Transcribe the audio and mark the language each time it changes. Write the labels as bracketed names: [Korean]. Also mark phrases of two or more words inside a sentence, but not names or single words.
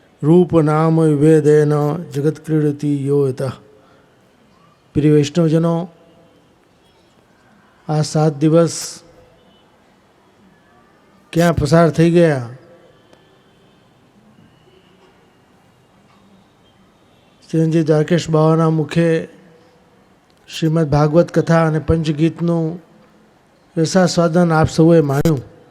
[Sanskrit] रूप नाम विभेदेन जगत क्रीडति यो यतः। [Hindi] प्रिय वैष्णवजनों, [Gujarati] આ 7 દિવસ ક્યાં પસાર થઈ ગયા ચિરંજીવ દ્વારકેશ બાવાના મુખે શ્રીમદ ભાગવત કથા અને પંચગીતનું રસાસ્વાદન આપ સૌએ માણ્યું.